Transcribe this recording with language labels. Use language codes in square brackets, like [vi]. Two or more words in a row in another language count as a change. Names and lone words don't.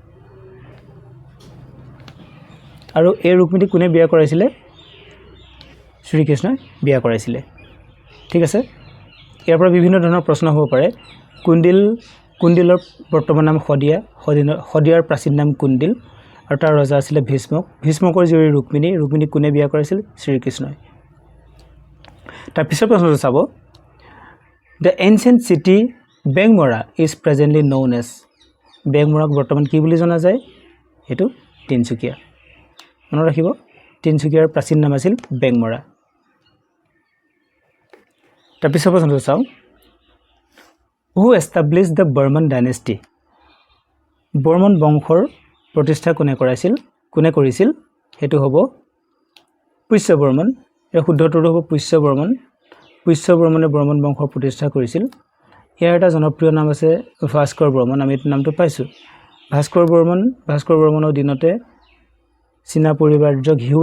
[as] আৰু এই ৰুক্মিণী কোনে বিয়া কৰাইছিলে শ্ৰীকৃষ্ণই বিয়া কৰাইছিলে ঠিক আছে ইয়াৰ পৰা বিভিন্ন ধৰণৰ প্ৰশ্ন হ'ব পাৰে কুণ্ডিলৰ বৰ্তমান নাম হদিয়াৰ প্ৰাচীন নাম কুণ্ডিল আৰু তাৰ ৰজা আছিল ভীষ্মকৰ জীয়ৰী ৰুক্মিণী কোনে বিয়া কৰাইছিল শ্ৰীকৃষ্ণই তাৰ পিছৰ প্ৰশ্নটো চাব [en] The ancient city Bengmora is presently known as [as] বেংমৰাক বৰ্তমান কি বুলি জনা যায় হেতু তিনচুকীয়া মনত ৰাখিব তিনচুকীয়াৰ প্ৰাচীন নাম আছিল বেংমৰা তাৰ পিছৰ প্ৰশ্নটো চাও [en] Who established the Burman dynasty [as] বৰ্মন বংশৰ প্ৰতিষ্ঠা কোনে কৰিছিল হেতু হ'ব পুষ্য বৰ্মন ইয়াৰ শুদ্ধটোৰ হ'ব পুষ্য বৰ্মন পুষ্য বৰ্মনে বৰ্মন বংশৰ প্ৰতিষ্ঠা কৰিছিল ইয়াৰ এটা জনপ্ৰিয় নাম আছে ভাস্কৰ বৰ্মন আমি এই নামটো পাইছো ভাস্কৰ বৰ্মনৰ দিনতে চীনা পৰিব্ৰাজক